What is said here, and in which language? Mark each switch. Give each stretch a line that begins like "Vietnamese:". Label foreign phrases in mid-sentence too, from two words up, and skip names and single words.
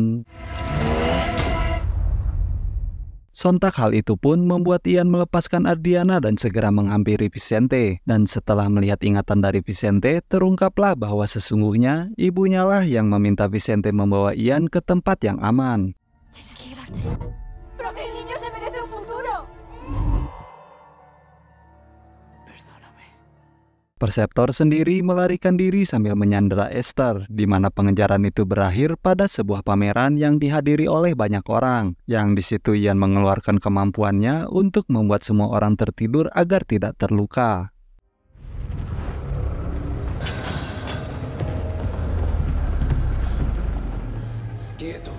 Indonesian: Sontak hal itu pun membuat Ian melepaskan Adriana dan segera menghampiri Vicente. Dan setelah melihat ingatan dari Vicente, terungkaplah bahwa sesungguhnya ibunya lah yang meminta Vicente membawa Ian ke tempat yang aman.
Spanish: Tienes que llevarte. Pero mi niño se merece un futuro. Perdóname.
Indonesian: Perceptor sendiri melarikan diri sambil menyandera Esther, di mana pengejaran itu berakhir pada sebuah pameran yang dihadiri oleh banyak orang. Yang di situ Ian mengeluarkan kemampuannya untuk membuat semua orang tertidur agar tidak terluka.
Spanish: Quieto.